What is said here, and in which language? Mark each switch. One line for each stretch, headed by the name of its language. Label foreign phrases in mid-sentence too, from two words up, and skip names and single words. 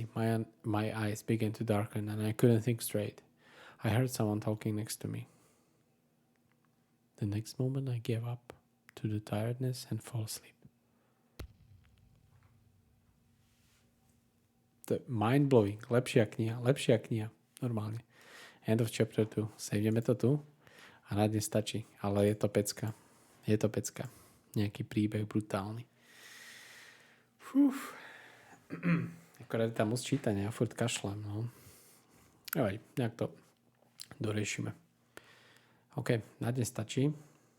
English: My eyes began to darken, and I couldn't think straight. I heard someone talking next to me. The next moment, I gave up to the tiredness and fell asleep. The mind-blowing.
Slovak: Lepšia kniha. Normálne.
English: End of chapter 2.
Slovak: Sejeme to tu a na dnes stačí. Ale je to pecka. Nejaký príbeh brutálny. Akorát tam moc čítania, ja furt kašlem, no. Aj, nejak to doriešime. OK, na dnes stačí.